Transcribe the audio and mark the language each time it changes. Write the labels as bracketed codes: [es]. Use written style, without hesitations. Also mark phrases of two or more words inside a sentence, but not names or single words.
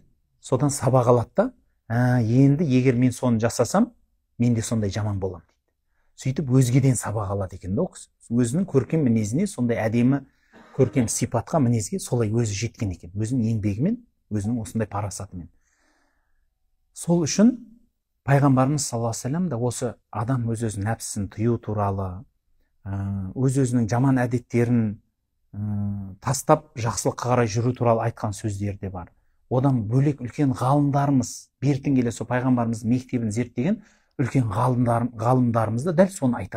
[kk] Содан сабақ алады да, енді егер мен соны жасасам, мен де сондай жаман болам дейді. Сөйтіп өзгеден сабақ алады екен да, өзінің көркем мінезіне, сондай әдемі көркем сипатқа, мінезге солай өзі жеткен екен, өзінің еңбегімен, өзінің осындай парасатымен. Сол үшін пайғамбарымыз [ar] صلى الله عليه وسلم [kk] да осы адам өз-өзінің нәпсісін тыю туралы, өз-өзінің жаман әдеттерін тастап жақсылыққа қарай жүру туралы айтқан сөздері де бар. Одан бөлек үлкен ғалымдарымыз, бертін келе сол пайғамбарымыздың мектебін зерттеген үлкен ғалымдарымыз да дәл соны айтады.